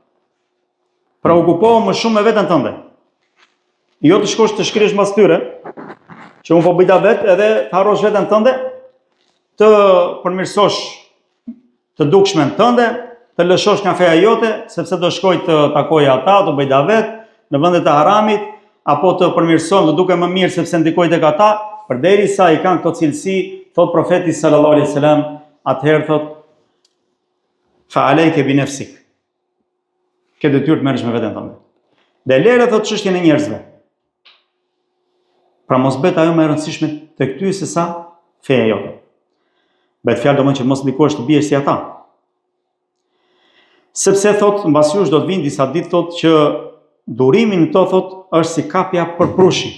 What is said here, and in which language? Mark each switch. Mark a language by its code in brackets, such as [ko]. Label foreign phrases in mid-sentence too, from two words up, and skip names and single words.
[sq] Pra okupohu më shumë me veten tënde. Jo të shkosh të shkrihesh mbas tyre, që unë po bëj ta vet, edhe të harrosh veten tënde, të përmirësosh të dukshmen tënde, të lëshosh nga feja jote, sepse do shkoj të takoj ata, të bëj ta vet, në vendet e haramit, apo të përmirëson të duke më mirë sepse ndikoj tek ata, përderisa i kanë këto cilësi, thot profeti [ar] صلى الله عليه وسلم, [sq] atëherë thot [ar] فعليك بنفسك. [sq] Ke detyrë të merresh me veten tënde. Dhe lere thot çështjen e njerëzve. Pra mos bëhet ajo më e rëndësishme tek ty se sa feja jote. Bëhet fjalë domosdoshmë që mos ndikohesh të biesh si ata. Sepse thot mbas jush do të vinë disa ditë thot që durimi në to thot është si kapja për prushin.